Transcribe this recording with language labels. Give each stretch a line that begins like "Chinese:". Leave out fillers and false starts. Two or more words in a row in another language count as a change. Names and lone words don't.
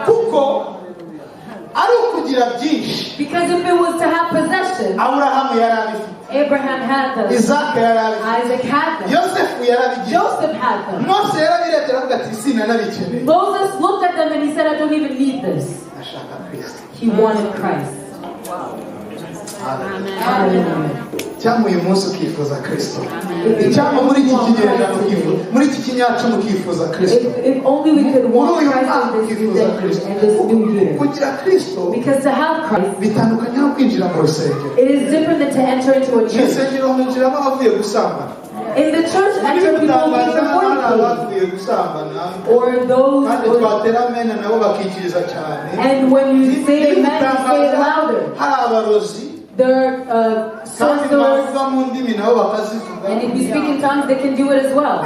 English: Because if it was to have possession, Abraham had them. Isaac had them. Joseph had them. Moses looked at them and he said, I don't even need this. He wanted Christ. Amen. Hallelujah.
Kinyarwanda: Cyangwa uyu munsi ukifuza Kristo. Cyangwa muri iki kinyejana muri iki kinyacu ukifuza Kristo.
English: If only we could want Christ in this new year.
Kinyarwanda: Kugira Kristo,
English: because to have Christ,
Kinyarwanda: bitandukanye no kwinjira mu rusengero.
English: It is different than to enter into a church.
Kinyarwanda: Rusengero hinjiramo abavuye gusambana.
English: In the church, enter people who are or those and when you say amen, you say it louder. There are sorcerers, and if you speak in tongues, they can do it as well.